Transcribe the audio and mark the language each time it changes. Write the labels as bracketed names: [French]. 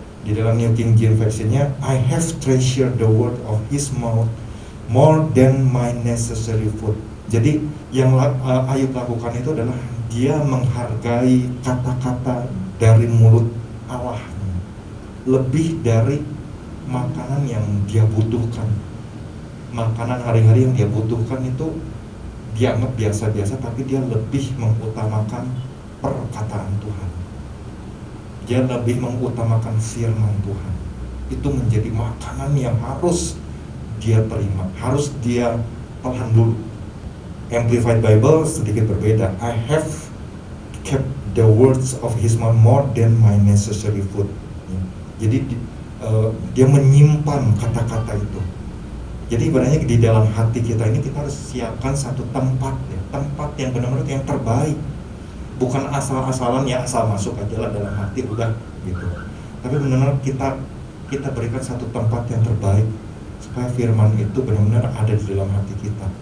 [Indonesian] Di dalam [English] New King James Version-nya, I have treasured the word of his mouth more than my necessary food. [Indonesian] Jadi yang Ayub lakukan itu adalah dia menghargai kata-kata dari mulut Allah lebih dari makanan yang dia butuhkan. Makanan hari-hari yang dia butuhkan itu dianggap biasa-biasa, tapi dia lebih mengutamakan perkataan Tuhan. Dia lebih mengutamakan firman Tuhan. Itu menjadi makanan yang harus dia terima, harus dia telan dulu. Amplified Bible sedikit berbeda. [English] I have kept the words of his mouth more than my necessary food. [Indonesian] Jadi dia menyimpan kata-kata itu. Jadi ibaratnya di dalam hati kita ini kita harus siapkan satu tempat ya, tempat yang benar-benar yang terbaik. Bukan asal-asalan ya, asal masuk aja lah dalam hati udah gitu. Tapi benar-benar kita berikan satu tempat yang terbaik supaya firman itu benar-benar ada di dalam hati kita.